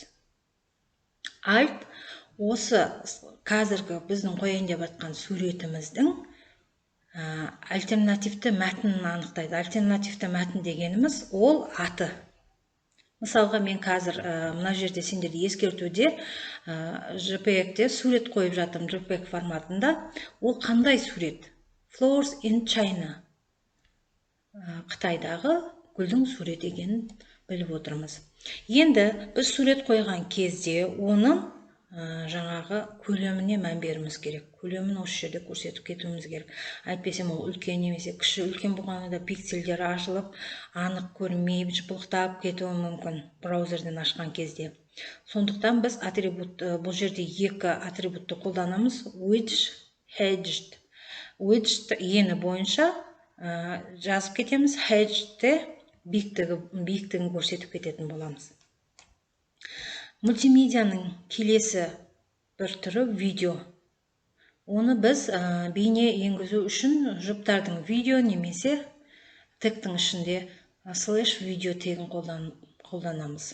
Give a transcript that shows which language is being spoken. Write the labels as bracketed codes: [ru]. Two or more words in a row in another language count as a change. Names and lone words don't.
[kk] Alt осы қазіргі біздің қояйын деп атқан суретіміздің альтернативті мәтінін анықтайды. Альтернативті мәтін дегеніміз ол аты. Мысалға, мен қазір мына жерде сендерді ескертуде JPEG-те сурет қойып жатырмын, JPEG форматында. Ол қандай сурет? [en] Flowers in China. [kk] Қытайдағы гүлдің суреті екенін біліп отырмыз. Енді біз сурет қойған кезде оның жаңағы көлеміне мән беруіміз керек. Көлемін осы жерде көрсетіп кетуіміз керек. Әйтпесе ол үлкен немесе кіші, үлкен болғанда пиксельдері ашылып, анық көрмей, жыпылықтап кетуі мүмкін браузерден ашқан кезде. Сондықтан біз атрибут, бұл жерде екі атрибутты қолданамыз: [en] width, hedged. [kk] Width ені бойынша жазып кетеміз, hedged'те биіктігін көрсетіп кететін боламыз. Мультимедианың келесі бір түрі видео. Оны біз бейне енгізу үшін жұптардың видео немесе тегтің ішінде слэш видео тегін қолданамыз.